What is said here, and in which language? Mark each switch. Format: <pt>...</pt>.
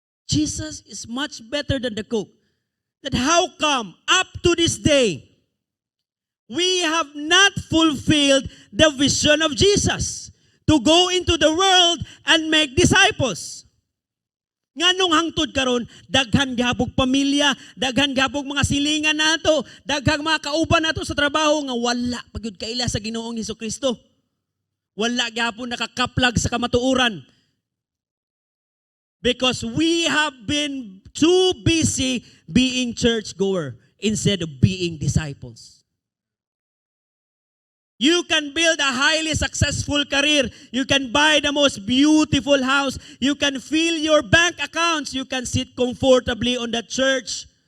<en>Jesus is much better than the Coke. That how come up to this day, we have not fulfilled the vision of Jesus to to go into the world and make disciples.</en> <ceb>Nganong hangtod karon daghan gihapog pamilya, daghan gihapog mga silingan nato, daghang mga kauban nato sa trabaho nga wala pagyud kaila sa Ginoong Hesukristo. Wala gihapon nakakaplag sa kamatuoran.</ceb> <en>Because we have been too busy being churchgoer instead of being disciples. You can build a highly successful career. You can buy the most beautiful house. You can fill your bank accounts. You can sit comfortably on the church.</en>